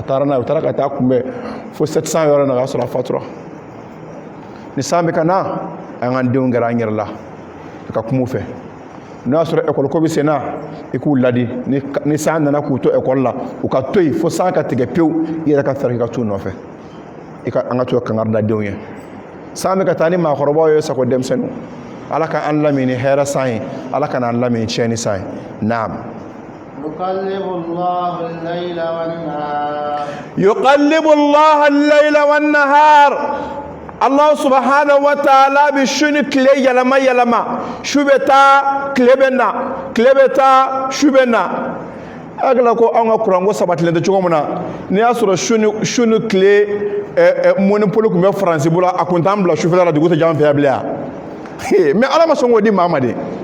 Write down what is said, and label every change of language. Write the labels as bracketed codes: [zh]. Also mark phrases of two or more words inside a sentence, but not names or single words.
[bm] taara n'a ye u taara ka taa kunbɛn fo 700 yɔrɔ na o y'a sɔrɔ a fatura ni san bɛ ka na an ka denw gɛrɛ an yɛrɛ la ka kuma u fɛ n'a y'a sɔrɔ école ko bɛ sen na i k'u ladi ni san nana k'u to école la u ka to yen fo san ka tigɛ pewu i yɛrɛ ka fɛɛrɛ k'i ka t'u nɔfɛ an ka to ka kangari da denw ye san bɛ ka taa ni maakɔrɔbaw ye sago denmisɛnninw ala ka an lamɛn ni hɛrɛ san ye ala ka n'an lamɛn tiɲɛni san ye naam. [ar] يقلب الله الليل والنهار الله سبحانه وتعالى [bm] bi shuni kile yɛlɛma su bɛ taa kile bɛ na kile bɛ taa su bɛ na akala ko an ka kuranko sabatilen tɛ cogo min na n'i y'a sɔrɔ suni kile monopole tun bɛ faransi bolo a kun t'an bila sufɛla la dugu tɛ jan fɛ yan bilen mais ala ma sɔn k'o di maa ma de